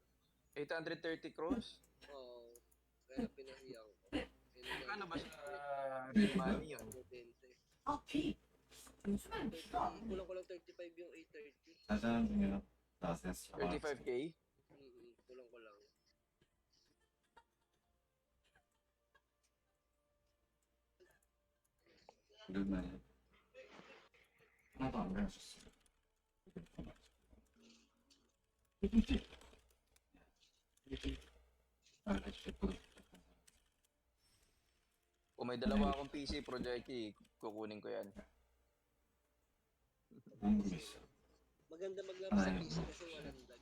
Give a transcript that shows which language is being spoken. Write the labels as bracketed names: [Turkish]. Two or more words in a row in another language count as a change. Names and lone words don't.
[Filipino] 830 crores? Oo. Kaya pinahiyang ko. Ano ba sa real money yun? 20. Okay. Kulang ko lang 35 yung 830. 35K? Kulang ko lang. [Korean] 오랜만에 하나도 안 배웠었어. [Filipino] Kung may dalawa akong PC, Projecti, kukunin ko yan. Maganda maglaro sa PC kasi walang lag.